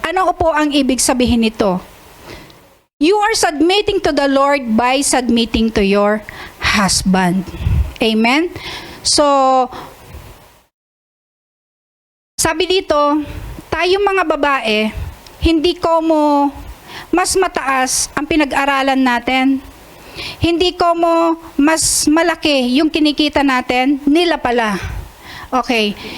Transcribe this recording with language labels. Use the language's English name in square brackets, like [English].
[Filipino] Ano po ang ibig sabihin nito? [English] You are submitting to the Lord by submitting to your husband. Amen? [Filipino] So, sabi dito, tayong mga babae, hindi ko mo mas mataas ang pinag-aralan natin. Hindi ko mo mas malaki yung kinikita natin, nila pala. Okay.